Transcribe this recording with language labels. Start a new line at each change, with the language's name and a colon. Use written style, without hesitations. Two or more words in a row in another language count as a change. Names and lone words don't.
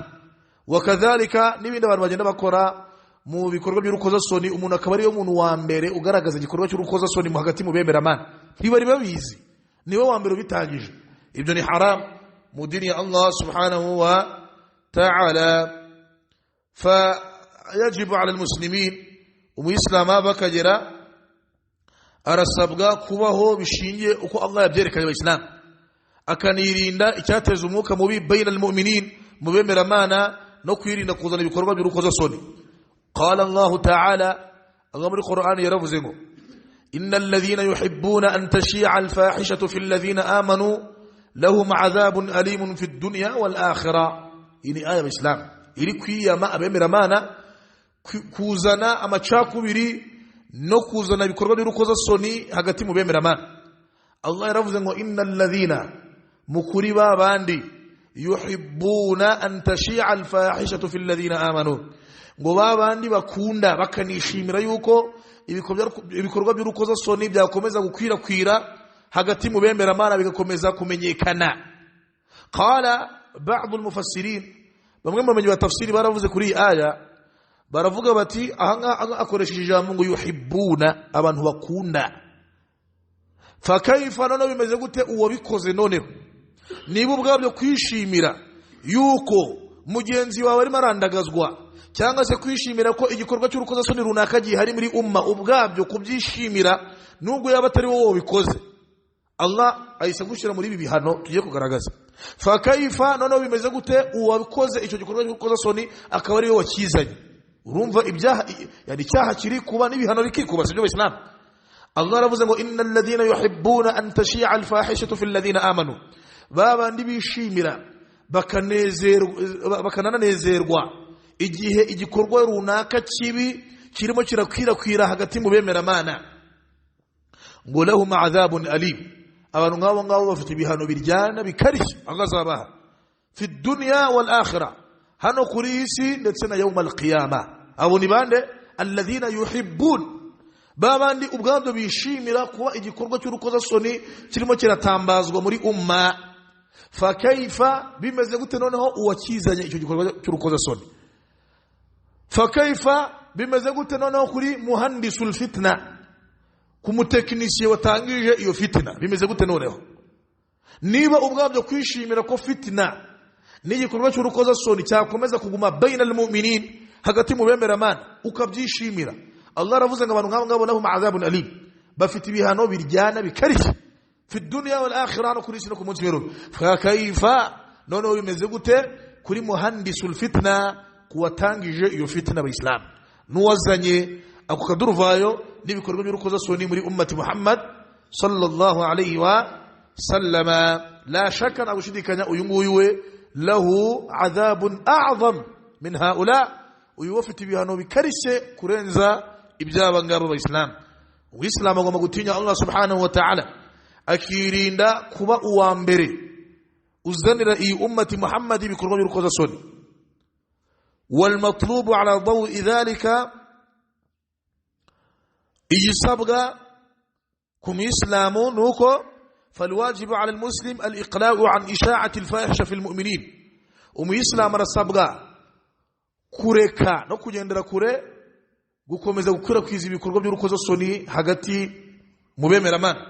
Kinyarwanda: Wakadhalika n'ibindi abantu bagenda bakora mu bikorwa by'urukozasoni, umuntu akaba ariyo muntu wa mbere ugaragaza igikorwa cy'urukozasoni mu hagati mu bemeramana, ntibari babizi, niwe wa mbere ubitangije. Ibyo ni haram mu dini ya Allah
Arabic: سبحانه وتعالى. فيجب على المسلمين,
Kinyarwanda: umuyisilamu bakagera arasabwa kubaho bishingiye uko Allah yabyerekanye abayisilamu, akanirinda icyateza umwuka mubi
Arabic: بين المؤمنين,
Kinyarwanda: mu bemeramana, no kwirinda kuzana ibikorwa by'urukozasoni.
Arabic: قال الله تعالى,
Kinyarwanda: Allah muri Qur'an yaravuze ngo
Arabic: إن الذين يحبون أن تشيع الفاحشة في الذين آمنوا لهم عذاب أليم في الدنيا والآخرة.
Kinyarwanda: Ini aya y'Islam iri kwiyama abemeramana kuzana amacakubiri no kuzana ibikorwa by'urukozasoni hagati mu bemeramana. Allah yaravuze ngo
Arabic: إن الذين,
Kinyarwanda: mukuri babandi,
Arabic: يحبون أن تشيع الفاحشة في الذين آمنوا,
Kinyarwanda: ngo babandi bakunda bakanishimira yuko ibikorwa by'urukozasoni byakomeza gukwirakwira hagati mu bemeramana bigakomeza kumenyekana.
Arabic: قال بعض المفسرين,
Kinyarwanda: bamwe mu bamenyi ba tafsiri baravuze kuri aya, baravuga bati aha akoresheje ijambo ngo yuhibbuna, abantu bakunda.
Arabic: فكيف,
Kinyarwanda: none bimeze gute uwo bikoze noneho? Niba ubwabyo kwishimira yuko mugenzi wawe arimo arandagazwa, cyangwa se kwishimira ko igikorwa cy'urukozasoni runaka gihari muri umma, ubwabyo kubyishimira nubwo yaba atari wowe bikoze, Allah ahise gushyira muri ibi bihano tugiye kugaragaza.
Arabic: فكيف,
Kinyarwanda: none bimeze gute uwo bikoze icyo gikorwa cy'urukozasoni akaba ari we wakizanye? Urumva ibyaha, yani icyaha kiri kuba n'ibihano bikikuba, sibyo Islam.
Arabic: Allah
Kinyarwanda: aravuze ngo
Arabic: إن الذين يحبون أن تشيع الفاحشة في الذين آمنوا,
Kinyarwanda: babandi bishimira bakananezerwa igihe igikorwa runaka kibi kirimo kirakwirakwira hagati mu bemeramana, ngo
Arabic: لهم عذاب أليم,
Kinyarwanda: abantu ngabo bafite ibihano biryana bikarishye agazabaha
Arabic: في الدنيا والآخرة,
Kinyarwanda: hano kuri isi ndetse na
Arabic: يوم القيامة.
Kinyarwanda: Abo ni bande?
Arabic: الذين يحبون,
Kinyarwanda: babandi ubwabyo bishimira kuba igikorwa cy'urukozasoni kirimo kiratambazwa muri umma.
Arabic: فكيف,
Kinyarwanda: bimeze gute noneho uwakizanye icyo gikorwa cy'urukozasoni?
Arabic: فكيف,
Kinyarwanda: bimeze gute noneho kuri
Arabic: مهندس الفتنة,
Kinyarwanda: ku mutekinisiye watangije iyo fitna, bimeze gute noneho? Niba ubwabyo kwishimira ko fitna n'igikorwa cy'urukozasoni cyakomeza kuguma
Arabic: بين المؤمنين,
Kinyarwanda: hagati mu bemeramana, ukabyishimira, Allah aravuze ngo abantu ngabo
Arabic: لهم عذاب أليم,
Kinyarwanda: bafite ibihano biryana bikarishye
Arabic: في الدنيا والآخرة,
Kinyarwanda: no kuri isi no ku munsi w'ejo.
Arabic: فكيف,
Kinyarwanda: none bimeze gute kuri
Arabic: مهندس الفتنة,
Kinyarwanda: kuwatangije iyo fitna abayisilamu, nuwazanye ako kaduruvayo n'ibikorwa by'urukozasoni muri
Arabic: أمة محمد صلى الله عليه وسلم. لا شك,
Kinyarwanda: na gushidikanya uyu nguyu we
Arabic: له عذاب أعظم من هؤلاء,
Kinyarwanda: uyu wafite ibihano bikarishye kurenza ibyaba ngabo abayisilamu. Uwisilamu agomba gutinya Allah
Arabic: سبحانه وتعالى,
Kinyarwanda: akirinda kuba uwa mbere uzanira iyi
Arabic: أمة محمد
Kinyarwanda: ibikorwa by'urukozasoni.
Arabic: والمطلوب على ضوء ذلك,
Kinyarwanda: iyisabwa ku muislamu nuko
Arabic: فالواجب على المسلم الإقلاع عن إشاعة الفاحشة في المؤمنين,
Kinyarwanda: umuislamu arasabwa kureka no kugendera kure gukomeza gukwirakwiza ibikorwa by'urukozasoni hagati mu bemeramana.